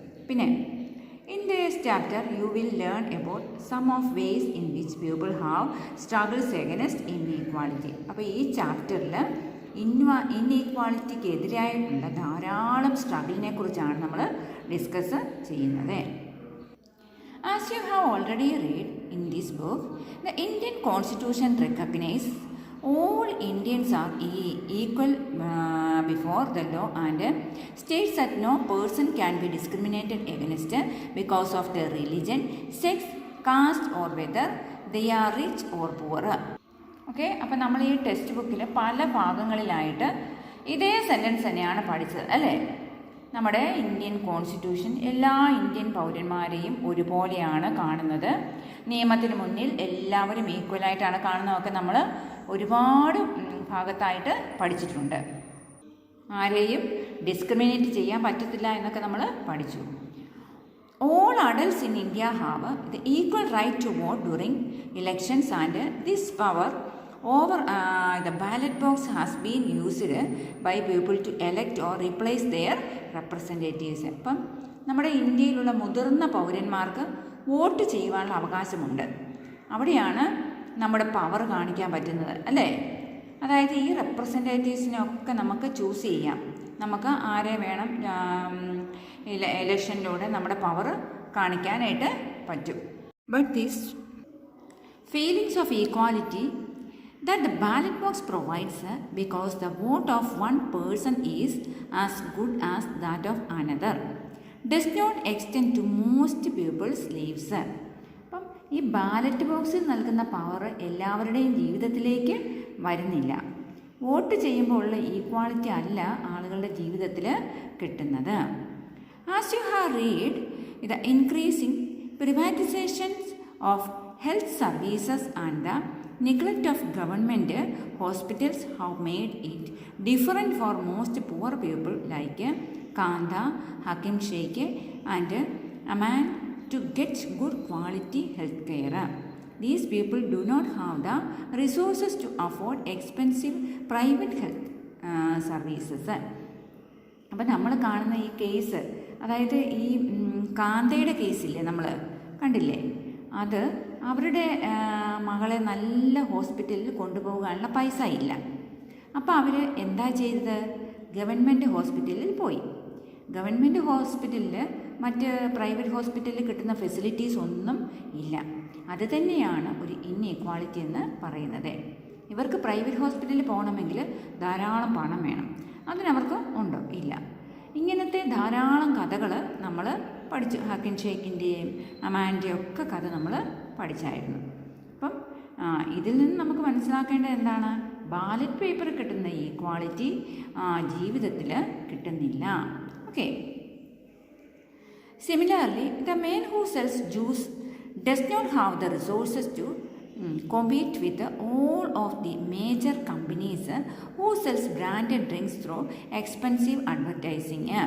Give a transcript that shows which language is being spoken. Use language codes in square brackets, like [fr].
[ml] പിന്നെ [en] In this chapter you will learn about some of ways in which people have struggles against inequality. [ml] അപ്പോൾ ഈ ചാപ്റ്ററിൽ ഇൻഈക്വാളിറ്റിക്ക് എതിരായിട്ടുള്ള ധാരാളം സ്ട്രഗിളിനെ കുറിച്ചാണ് നമ്മൾ ഡിസ്കസ് ചെയ്യുന്നത്. [en] As you have already read in this book, the Indian Constitution recognizes all Indians are equal before the law and states that no person can be discriminated against because of their religion, sex, caste or whether they are rich or poor. [ml] Okay, അപ്പം നമ്മൾ ഈ text ബുക്കിൽ പല ഭാഗങ്ങളിലായിട്ട് ഇതേ sentence തന്നെയാണ് പഠിച്ചത്, അല്ലേ? നമ്മുടെ ഇന്ത്യൻ കോൺസ്റ്റിറ്റ്യൂഷൻ എല്ലാ ഇന്ത്യൻ പൗരന്മാരെയും ഒരുപോലെയാണ് കാണുന്നത്. നിയമത്തിന് മുന്നിൽ എല്ലാവരും ഈക്വലായിട്ടാണ് കാണുന്നതൊക്കെ നമ്മൾ ഒരുപാട് ഭാഗത്തായിട്ട് പഠിച്ചിട്ടുണ്ട്. ആരെയും ഡിസ്ക്രിമിനേറ്റ് ചെയ്യാൻ പറ്റത്തില്ല എന്നൊക്കെ നമ്മൾ പഠിച്ചു. [en] All adults in India have the equal right to vote during elections and this power over the ballot box has been used by people to elect or replace their representatives. [ml] അപ്പം നമ്മുടെ ഇന്ത്യയിലുള്ള മുതിർന്ന പൗരന്മാർക്ക് വോട്ട് ചെയ്യുവാനുള്ള അവകാശമുണ്ട്. അവിടെയാണ് നമ്മുടെ power കാണിക്കാൻ പറ്റുന്നത്, അല്ലേ? അതായത് ഈ റെപ്രസെൻറ്റേറ്റീവ്സിനൊക്കെ നമുക്ക് ചൂസ് ചെയ്യാം. നമുക്ക് ആരെ വേണം ഇലക്ഷനിലൂടെ നമ്മുടെ പവർ കാണിക്കാനായിട്ട് പറ്റും. [en] But this feelings of equality that the ballot box provides because the vote of one person is as good as that of another does not extend to most people's lives. [ml] അപ്പം ഈ ballot ബോക്സിൽ നൽകുന്ന power എല്ലാവരുടെയും ജീവിതത്തിലേക്ക് വരുന്നില്ല. Vote ചെയ്യുമ്പോൾ ഉള്ള equality അല്ല ആളുകളുടെ ജീവിതത്തിൽ കിട്ടുന്നത്. [en] As you have read the increasing privatizations of health services and the neglect of government hospitals have made it different for most poor people like Kanda, Hakim Sheikh and Aman to get good quality health care. These people do not have the resources to afford expensive private health services. [ml] അപ്പം നമ്മൾ കാണുന്ന ഈ case, അതായത് ഈ കാന്തയുടെ കേസില്ലേ, നമ്മൾ കണ്ടില്ലേ? അത് അവരുടെ മകളെ നല്ല ഹോസ്പിറ്റലിൽ കൊണ്ടുപോകാനുള്ള പൈസ ഇല്ല. അപ്പോൾ അവർ എന്താ ചെയ്തത്? ഗവൺമെൻറ് ഹോസ്പിറ്റലിൽ പോയി. ഗവൺമെൻറ് ഹോസ്പിറ്റലിൽ മറ്റ് പ്രൈവറ്റ് ഹോസ്പിറ്റലിൽ കിട്ടുന്ന ഫെസിലിറ്റീസ് ഒന്നും ഇല്ല. അത് തന്നെയാണ് ഒരു ഇൻഇക്വാളിറ്റി എന്ന് പറയുന്നത്. ഇവർക്ക് പ്രൈവറ്റ് ഹോസ്പിറ്റലിൽ പോകണമെങ്കിൽ ധാരാളം പണം വേണം. അതിനവർക്ക് ഉണ്ടോ? ഇല്ല. ഇങ്ങനത്തെ ധാരാളം കഥകൾ നമ്മൾ പഠിച്ചു. ഹക്കിൻ ഷേക്കിൻ്റെയും അമാൻ്റെയും ഒക്കെ കഥ നമ്മൾ പഠിച്ചായിരുന്നു. അപ്പം ഇതിൽ നിന്ന് നമുക്ക് മനസ്സിലാക്കേണ്ടത് എന്താണ്? ബാലറ്റ് പേപ്പർ കിട്ടുന്ന ഈക്വാളിറ്റി ജീവിതത്തിൽ കിട്ടുന്നില്ല. Okay. [en] Similarly the man who sells juice does not have the resources to compete with all of the major companies who sells branded drinks through expensive advertising.